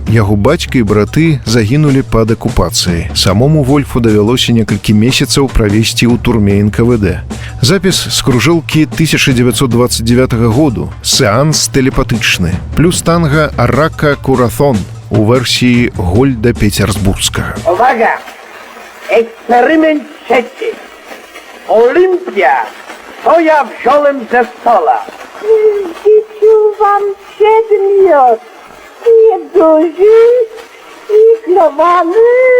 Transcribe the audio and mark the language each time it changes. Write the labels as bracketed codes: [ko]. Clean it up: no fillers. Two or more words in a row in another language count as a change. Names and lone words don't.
[be] Яго бацька і браты загінулі пад акупацыяй. Самому Вольфу давялося некалькі месяцаў правесці ў турме НКВД. Запіс з кружэлкі 1929 году. Сеанс тэлепатычны. Плюс танга «Арака Курасон» у версіі Гольда Петерсбургскага. [pl] Uwaga! Eksperyment trzeci. Olimpia! Co ja wziąłem ze stola? Wam przedmiot nieduży i klowany.